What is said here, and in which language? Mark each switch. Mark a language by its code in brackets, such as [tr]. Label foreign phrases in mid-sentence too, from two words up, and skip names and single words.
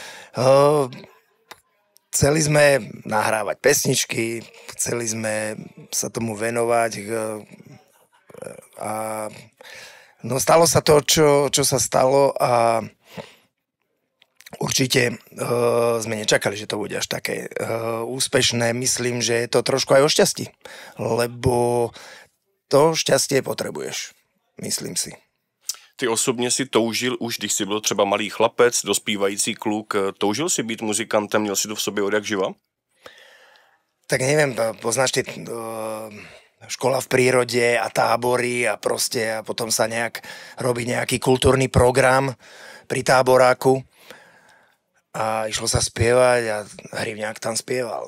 [sk] Chceli sme nahrávať pesničky, chceli sme sa tomu venovať a no stalo sa to, čo sa stalo a určite sme nečakali, že to bude až také úspešné. Myslím, že je to trošku aj o šťastí, lebo to šťastie potrebuješ, myslím si. [cs] Ty osobně si toužil už, když jsi byl třeba malý chlapec, dospívající kluk, toužil si být muzikantem, měl si to v sobě od jak živa? [sk] Tak neviem, poznáš ty škola v prírode a tábory a proste a potom sa robí nejaký kultúrny program pri táboráku a išlo sa spievať a Hrivňák tam spieval.